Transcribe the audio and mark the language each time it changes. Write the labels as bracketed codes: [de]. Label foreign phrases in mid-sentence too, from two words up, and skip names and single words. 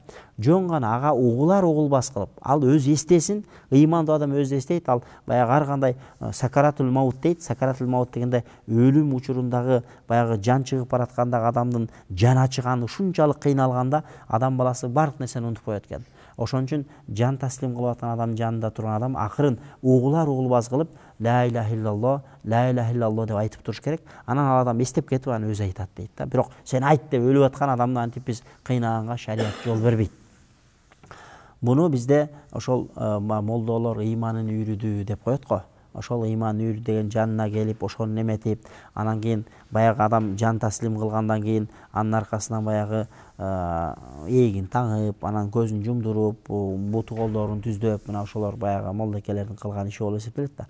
[ky] Жөн гана ага угулар угулбас кылып, ал өз эстесин, ыймандуу адам өз эстейт, ал баягы ар кандай [ar] سكرات الموت [ky] дейт. [ar] سكرات الموت [ky] дегенде өлүм учурундагы баягы жан чыгып бараткандагы адамдын жан ачыганы ушунчалык кыйналганда адам баласы бардык нерсени унутуп коет экен. Ошон үчүн жан таслим кылып аткан адам жанында турган адам акырын угулар угулбас кылып [ar] لا إله إلا الله، لا إله إلا الله [ky] деп айтып туруш керек. Анан ал адам эстеп кетип аны өзү айтат дейт да. Бирок сен айт деп өлүп аткан адамды антип биз кыйнаганга шарият жол бербейт. Буну бизде ошол молдолор ыйманын үйрүдү деп коет го. Ошол ыйман үйрү деген жанына келип, ошону неметип, анан кийин баягы адам жан таслим кылгандан кийин анын аркасынан баягы эгин таңып, анан көзүн жумдуруп, буту колдорун түздөп, мына ошолор баягы молдекелердин кылган иши болуп эсептелет да.